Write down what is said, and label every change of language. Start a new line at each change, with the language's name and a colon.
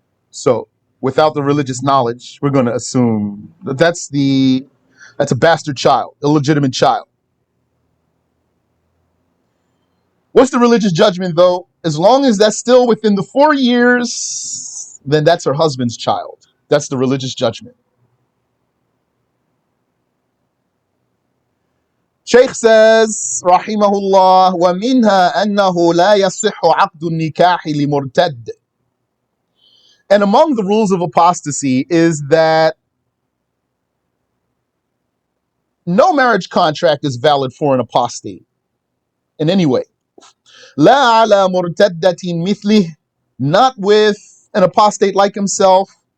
English: So without the religious knowledge, we're going to assume that that's a bastard child, illegitimate child. What's the religious judgment though? As long as that's still within the 4 years, then that's her husband's child. That's the religious judgment. Shaykh says,
Arabic: rahimahullah, وَمِنْهَا أَنَّهُ لَا يَصِحُّ عَقْدُ النِّكَاحِ لِمُرْتَدٍ.
English: And among the rules of apostasy is that no marriage contract is valid for an apostate in any way.
Arabic: لا على مرتدة مثله,
English: not with an apostate like himself.